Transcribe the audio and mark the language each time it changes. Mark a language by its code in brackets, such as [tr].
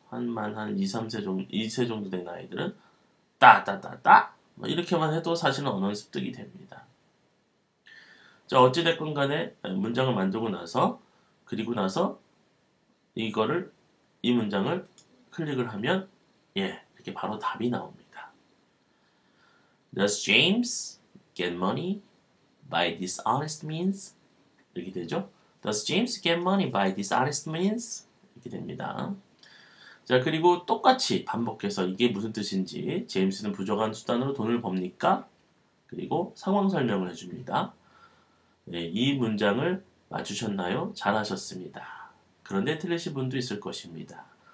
[ko] 한 2, 3세 정도, 2세 정도 된 아이들은 따따따따 뭐 이렇게만 해도 사실은 언어는 습득이 됩니다. 자, 어찌됐건 간에 문장을 만들고 나서 그리고 나서 이 문장을 클릭을 하면 예, 이렇게 바로 답이 나옵니다. [en] Does James get money by dishonest means? [ko] 이렇게 되죠. [en] Does James get money by dishonest means? [ko] 이렇게 됩니다. 자, 그리고 똑같이 반복해서 이게 무슨 뜻인지 제임스는 부정한 수단으로 돈을 법니까? 그리고 상황 설명을 해줍니다. 네, 이 문장을 맞추셨나요? 잘하셨습니다. 그런데 틀리신 분도 있을 것입니다.